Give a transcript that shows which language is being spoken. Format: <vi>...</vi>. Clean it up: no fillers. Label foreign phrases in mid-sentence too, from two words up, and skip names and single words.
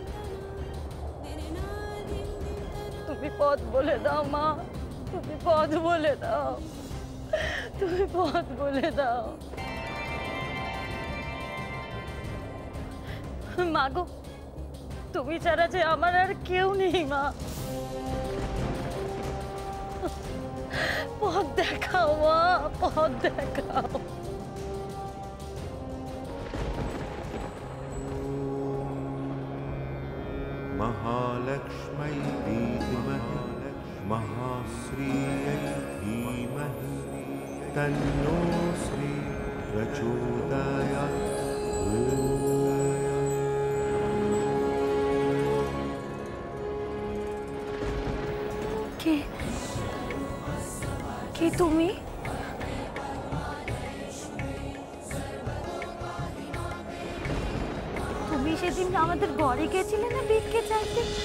<bn>তুমি পথ বলে দাও মা, তুমি পথ বলে দাও, তুমি পথ বলে দাও। মাগো, তুমি ছাড়া যে আমার আর কেউ নেই মা, পথ দেখাও মা, পথ দেখাও।</bn> <sa>महालक्ष्मै विद्महे महाश्रियै धीमहि तन्नो श्री प्रचोदयात्।</sa> <bn>কে তুমি? তুমি সেদিন আমাদের ঘরে গেছিলে না ভিক্ষে চাইতে?</bn>